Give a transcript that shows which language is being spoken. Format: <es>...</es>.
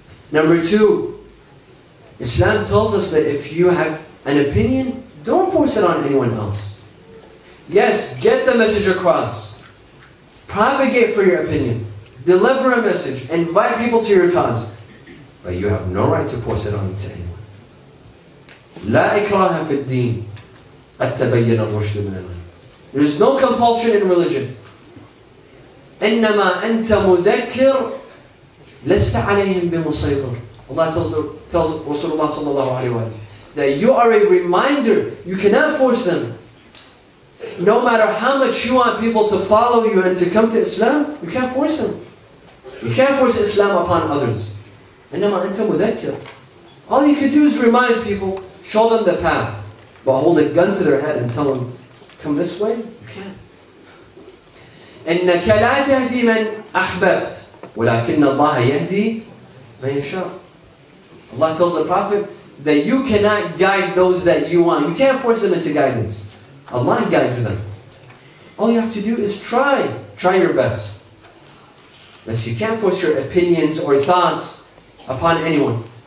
<en>Number 2, Islam tells us that if you have an opinion, don't force it on anyone else. Yes, get the message across. Propagate for your opinion. Deliver a message. Invite people to your cause. But you have no right to force it on to anyone.</en> <ar>لا إكراه في الدين قد تبين الرشد من الغي.</ar> <en>There is no compulsion in religion.</en> <ar>إنما أنت مذكر لست عليهم بمسيطر.</ar> <en>Allah tells Rasulullah sallallahu alayhi wa sallam that you are a reminder. You cannot force them. No matter how much you want people to follow you and to come to Islam, you can't force them. You can't force Islam upon others.</en> <ar>إنما أنت مذكر.</ar> <en>All you can do is remind people, show them the path. But hold a gun to their head and tell them, come this way? You can't.</en> <ar>إنك لا تهدي من أحببت ولكن الله يهدي من يشاء.</ar> <en>Allah tells the Prophet that you cannot guide those that you want. You can't force them into guidance. Allah guides them. All you have to do is try. Try your best. But you can't force your opinions or thoughts upon anyone.</en>